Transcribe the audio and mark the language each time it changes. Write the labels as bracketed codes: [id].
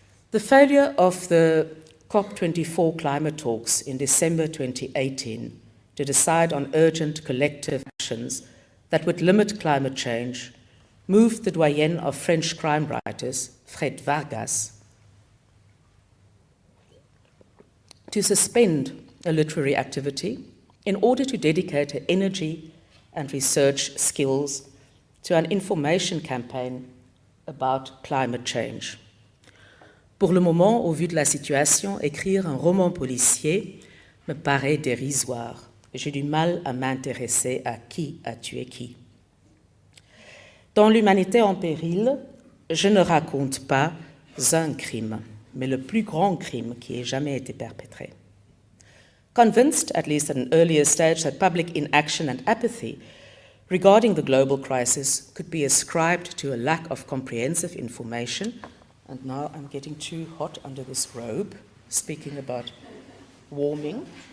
[en] The failure of the COP24 climate talks in December 2018 to decide on urgent collective actions that would limit climate change moved the doyen of French crime writers, Fred Vargas, to suspend a literary activity in order to dedicate her energy and research skills to an information campaign about climate change. [fr] Pour le moment, au vu de la situation, écrire un roman policier me paraît dérisoire. J'ai du mal à m'intéresser à qui a tué qui. Dans l'humanité en péril, je ne raconte pas un crime, mais le plus grand crime qui ait jamais été perpétré. [en] Convinced, at least at an earlier stage, that public inaction and apathy regarding the global crisis could be ascribed to a lack of comprehensive information, and now I'm getting too hot under this robe, speaking about warming.